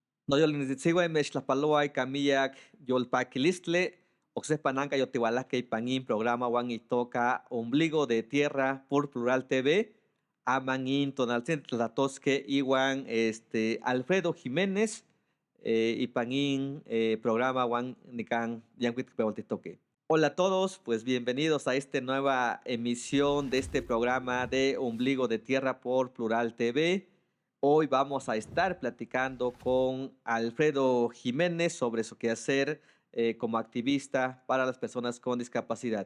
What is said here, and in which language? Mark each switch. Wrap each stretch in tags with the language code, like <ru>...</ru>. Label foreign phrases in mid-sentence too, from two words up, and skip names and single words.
<nhe>Noyolnitzitziueh mechtlajpaloa ika miyak yolpakilistli, oksejpa nanka yotiualahkeh ipan nin programa uan itoka Ombligo de Tierra por Plural TV. Aman nin tonaltzintli tlahtosqueh iuan Alfredo Jiménez ipan nin programa uan nican yancuitl peoltihtoqueh.</nhe> <es>Hola a todos, pues bienvenidos a esta nueva emisión de este programa de Ombligo de Tierra por Plural TV. Hoy vamos a estar platicando con Alfredo Jiménez sobre su quehacer como activista para las personas con discapacidad.</es>